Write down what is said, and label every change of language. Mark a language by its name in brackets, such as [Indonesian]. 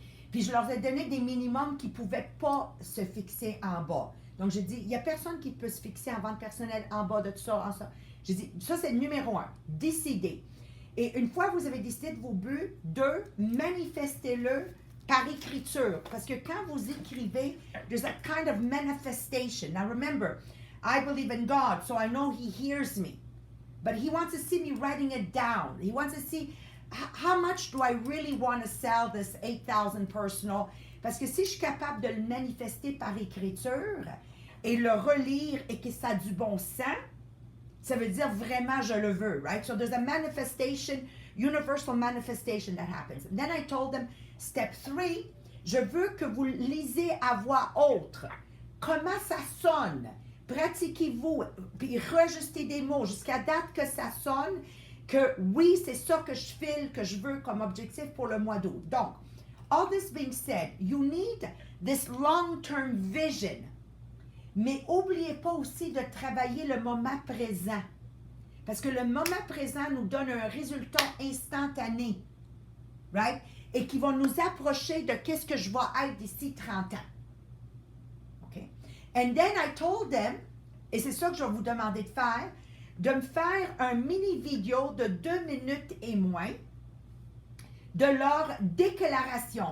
[French] Puis je leur ai donné des minimums qui ne pouvaient pas se fixer en bas. Donc j'ai dit, il n'y a personne qui peut se fixer en vente personnelle en bas de tout ça. En ça. J'ai dit, ça c'est le numéro 1, décidez. Et une fois que vous avez décidé de vos buts, 2, manifestez-le par écriture. Parce que quand vous écrivez, [English] there's a kind of manifestation. Now remember, I believe in God, so I know He hears me. But He wants to see me writing it down. He wants to see how much do I really want to sell this 8,000 personal. [French] Parce que si je suis capable de le manifester par écriture et le relire et que ça a du bon sens, ça veut dire vraiment je le veux, right? [English] So there's a manifestation, universal manifestation that happens. And then I told them, step 3, [French] je veux que vous lisez à voix haute. Comment ça sonne? Pratiquez-vous, puis rajustez des mots jusqu'à date que ça sonne, que oui, c'est ça que je file, que je veux comme objectif pour le mois d'août. [English] Donc, all this being said, you need this long-term vision. [French] Mais n'oubliez pas aussi de travailler le moment présent. Parce que le moment présent nous donne un résultat instantané. Right? Et qui va nous approcher de qu'est-ce que je vais être d'ici 30 ans. OK? [English] And then I told them, [French] et c'est ça que je vais vous demander de me faire un mini vidéo de 2 minutes et moins de leur déclaration.